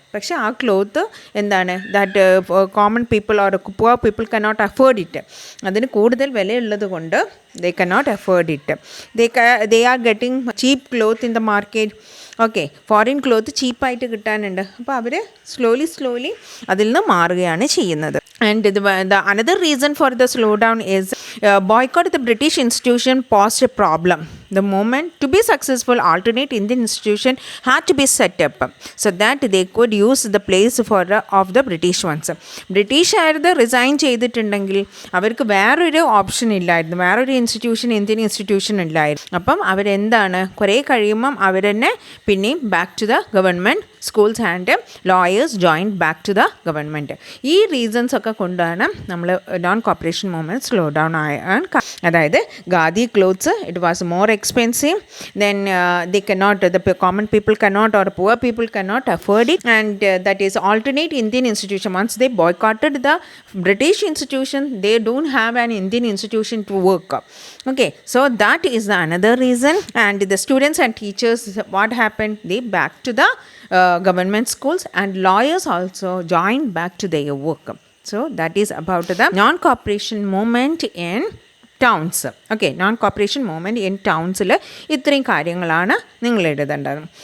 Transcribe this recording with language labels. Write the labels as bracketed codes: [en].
[ml] പക്ഷേ ആ [en] Cloth എന്താണ്, that common people or poor people cannot afford it. [ml] അതിന് കൂടുതൽ വിലയുള്ളത് കൊണ്ട് [en] They cannot afford it. They are getting cheap cloth in the market. Okay, [ml] foreign cloth ചീപ്പായിട്ട് കിട്ടാനുണ്ട്. അപ്പോൾ അവർ സ്ലോലി അതിൽ നിന്ന് മാറുകയാണ് ചെയ്യുന്നത്. [en] And the another reason for the slowdown is boycott of the British institution posed a problem. The moment to be successful, alternate Indian institution had to be set up so that they could use the place of the British ones. [ml] British ആയത് resign ചെയ്തിട്ടുണ്ടെങ്കിൽ അവർക്ക് വേറൊരു option ഇല്ലായിരുന്നു, വേറൊരു Indian institution ഇല്ലായിരുന്നു. അപ്പം അവരെന്താണ്, കുറേ കഴിയുമ്പം അവർ തന്നെ പിന്നെയും [en] Back to the government schools and lawyers join back to the government. [ml] ഈ റീസൺസ് ഒക്കെ കൊണ്ടാണ് നമ്മൾ non corporation movement slow down ആയാൻ. [en] അതായത് khadi clothes it was more expensive, then they cannot, the common people cannot or poor people cannot afford it, and that is alternate Indian institution. Once they boycotted the British institution, they don't have an Indian institution to work. Okay, so that is the another reason. And the students and teachers, what happened, they back to the government schools, and lawyers also joined back to their work. So that is about the non-cooperation movement in towns. [ml] Okay, non corporation movement in Townsville ഇത്രയും കാര്യങ്ങളാണ് നിങ്ങൾ എഴുതേണ്ടത്.